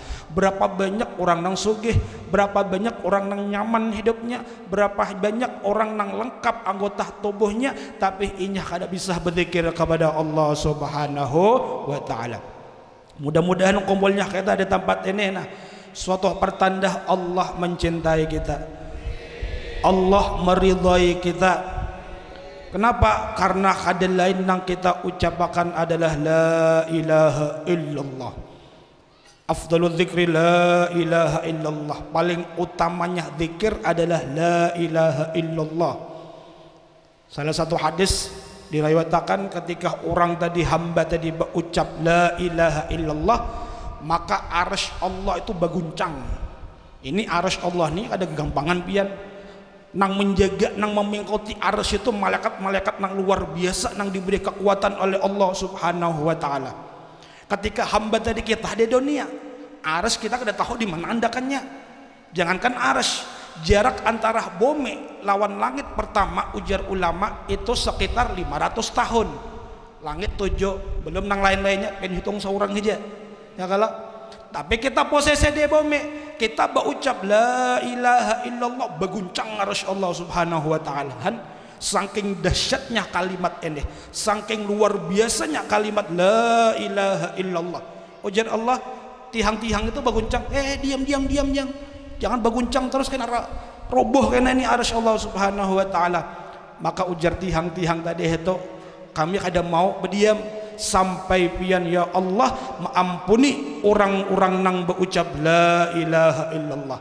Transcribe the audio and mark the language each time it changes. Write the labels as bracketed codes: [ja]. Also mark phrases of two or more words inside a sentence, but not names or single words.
[bjn] Berapa banyak orang nang sugih, berapa banyak orang nang nyaman hidupnya, berapa banyak orang nang lengkap anggota tubuhnya, tapi inya kada bisa berzikir kepada Allah [ar] سبحانه وتعالى. [id] Mudah-mudahan kumpulnya kita di tempat ini nah suatu pertanda Allah mencintai kita, Allah meridhai kita. [bjn] Kenapa? Karena kada lain nang kita ucapakan adalah [ar] لا إله إلا الله. أفضل الذكر لا إله إلا الله. [id] Paling utamanya zikir adalah [ar] لا إله إلا الله. [id] Salah satu hadis diriwayatkan ketika orang tadi hamba tadi berucap [ar] لا إله إلا الله, [id] maka arsy Allah itu berguncang. [bjn] Ini arsy Allah nih ada gampangan pian. Nang menjaga, nang memengkoti arsy itu malaikat-malaikat nang luar biasa, nang diberi kekuatan oleh Allah [ar] سبحانه وتعالى. [bjn] Ketika hamba tadi kita di dunia, arsy kita kada tahu di mana andakannya. [id] Jangankan arsy, jarak antara bumi lawan langit pertama ujar ulama itu sekitar 500 tahun. [bjn] Langit 7, belum nang lain-lainnya pen hitung seorang aja. [id] Ya kalau tapi kita posisi di bumi, kita berucap [ar] لا إله إلا الله, [id] berguncang arsy Allah [ar] سبحانه وتعالى. [id] Saking dahsyatnya kalimat ini, saking luar biasanya kalimat [ar] لا إله إلا الله. [bjn] Ujar Allah, tihang-tihang itu berguncang. [id] Diam. Jangan berguncang terus kena roboh kena ini arsy Allah [ar] سبحانه وتعالى. [bjn] Maka ujar tihang-tihang tadi itu, kami kada mau berdiam sampai pian ya Allah mengampuni orang-orang nang berucap [ar] لا إله إلا الله.